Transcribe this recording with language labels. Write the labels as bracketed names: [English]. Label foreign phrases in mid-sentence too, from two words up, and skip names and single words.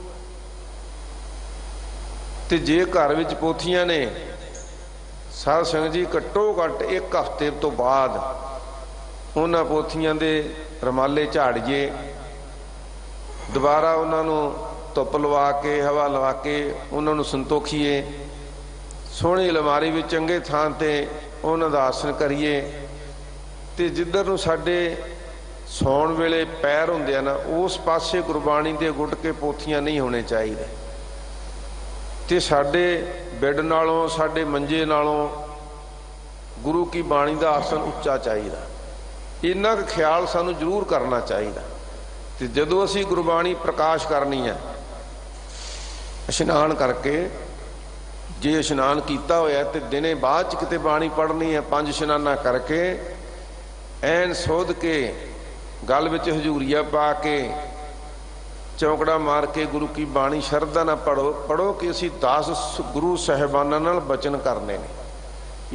[Punjabi] ਤੇ ਜੇ ਘਰ ਵਿੱਚ ਪੋਥੀਆਂ ਨੇ, ਸਾਧ ਸੰਗਤ ਜੀ ਘੱਟੋ ਘੱਟ ਇੱਕ ਹਫ਼ਤੇ ਤੋਂ ਬਾਅਦ ਉਹਨਾਂ ਪੋਥੀਆਂ ਦੇ ਰੁਮਾਲੇ ਝਾੜੀਏ, ਦੁਬਾਰਾ ਉਹਨਾਂ ਨੂੰ ਧੁੱਪ ਲਵਾ ਕੇ, ਹਵਾ ਲਵਾ ਕੇ ਉਹਨਾਂ ਨੂੰ ਸੰਤੋਖੀਏ, ਸੋਹਣੀ ਅਲਮਾਰੀ ਵਿੱਚ ਚੰਗੇ ਥਾਂ ਤੇ ਉਹਨਾਂ ਦਾ ਆਸਣ ਕਰੀਏ। ਤੇ ਜਿੱਧਰ ਨੂੰ ਸਾਡੇ ਸੌਣ ਵੇਲੇ ਪੈਰ ਹੁੰਦੇ ਆ ਨਾ, ਉਸ ਪਾਸੇ ਗੁਰਬਾਣੀ ਦੇ ਗੁੱਟ ਕੇ ਪੋਥੀਆਂ ਨਹੀਂ ਹੋਣੇ ਚਾਹੀਦੇ। ਤੇ ਸਾਡੇ ਬੈੱਡ ਨਾਲੋਂ, ਸਾਡੇ ਮੰਜੇ ਨਾਲੋਂ ਗੁਰੂ ਕੀ ਬਾਣੀ ਕਾ ਆਸਣ ਉੱਚਾ ਚਾਹੀਦਾ, ਇੰਨਾ ਕੁਝ ਖਿਆਲ ਸਾਨੂੰ ਜ਼ਰੂਰ ਕਰਨਾ ਚਾਹੀਦਾ। ਤੋ ਜਦੋਂ ਅਸੀਂ ਗੁਰਬਾਣੀ ਪ੍ਰਕਾਸ਼ ਕਰਨੀ ਹੈ, ਇਸ਼ਨਾਨ ਕਰਕੇ, ਜੇ ਇਸ਼ਨਾਨ ਕੀਤਾ ਹੋਇਆ ਤੋ ਦਿਨੇ ਬਾਅਦ ਚ ਕਿਤੇ ਬਾਣੀ ਪੜ੍ਹਨੀ ਹੈ, 5 ਇਸ਼ਨਾਨਾ ਕਰਕੇ ਐਨ ਸੋਧ ਕੇ ਗਲ ਵਿਚ ਹਜ਼ੂਰੀਆ ਪਾ ਕੇ ਚੌਂਕੜਾ ਮਾਰ ਕੇ ਗੁਰੂ ਕੀ ਬਾਣੀ ਸ਼ਰਧਾ ਨਾ ਪੜ੍ਹੋ ਕਿ ਅਸੀਂ 10 ਗੁਰੂ ਸਾਹਿਬਾਨਾ ਨਾਲ ਬਚਨ ਕਰਨੇ ਨੇ।